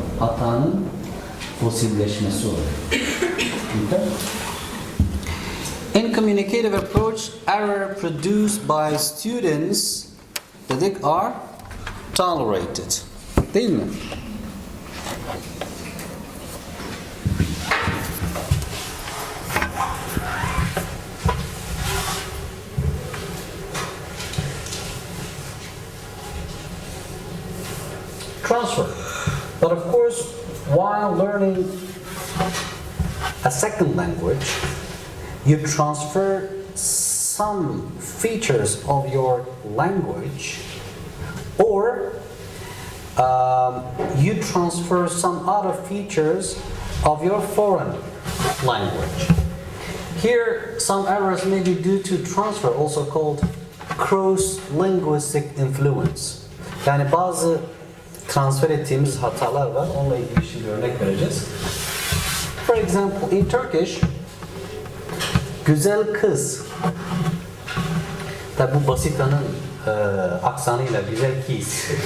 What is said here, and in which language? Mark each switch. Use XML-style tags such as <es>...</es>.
<tr>Hatanın fosilleşmesi oluyor.</tr> <en>Okay? In communicative approach, error produced by students</en> <tr>dedik</tr> <en>are tolerated.</en> <tr>Değil mi?</tr> <en>Transfer. But of course, while learning a second language, you transfer some features of your language, or you transfer some other features of your foreign language. Here, some errors may be due to transfer, also called cross-linguistic influence.</en> <tr>Yani bazı transfer ettiğimiz hatalar var. Onunla ilgili şimdi örnek vereceğiz.</tr> <en>For example, in Turkish,</en> <tr>güzel kız. Tabi bu Basita'nın aksanıyla güzel kız.</tr>